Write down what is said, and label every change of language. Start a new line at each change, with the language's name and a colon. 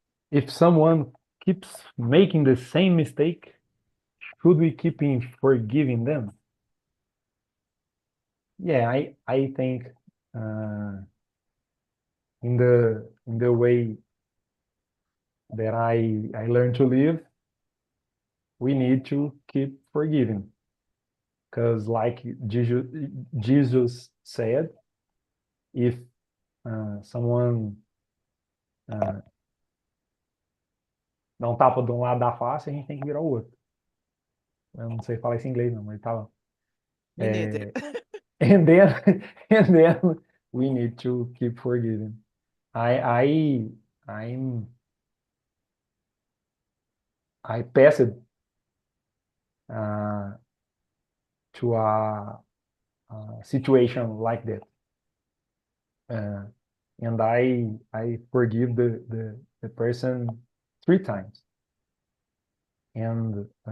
English: If someone keeps making the same mistake, should we keep forgiving them? Yeah, I think in the way that I learned to live, we need to keep forgiving. Because like Jesus said, if someone
Portuguese: dá um tapa de um lado da face, a gente tem que virar o outro. Eu não sei falar isso em inglês, não, mas tá lá.
English: Me neither. And then and then we need to keep forgiving. I I'm I passed uh, to a situation like that, uh, and I forgive the person 3 times, and